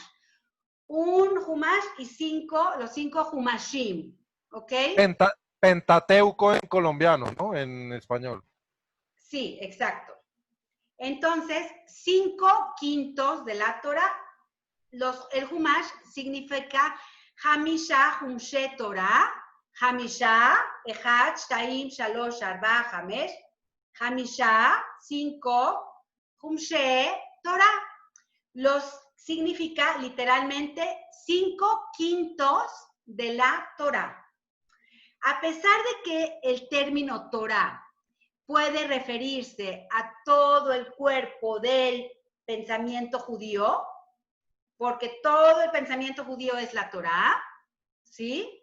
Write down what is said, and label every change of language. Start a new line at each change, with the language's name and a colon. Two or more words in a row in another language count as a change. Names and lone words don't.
Spanish: Un Humash y los 5 Humashim, ¿ok? Pentateuco en colombiano, ¿no? En español. Sí, exacto. Entonces, 5 quintos de la Torah, el Humash significa
Hebrew: חמישה חומשי תורה, חמישה, אחד, שתיים, שלוש, ארבע, חמש, חמישה, 5, חומשי תורה.
Spanish: Significa literalmente 5 quintos de la Torah. A pesar de que el término Torah puede referirse a todo el cuerpo del pensamiento judío, porque todo el pensamiento judío es la Torá, ¿sí?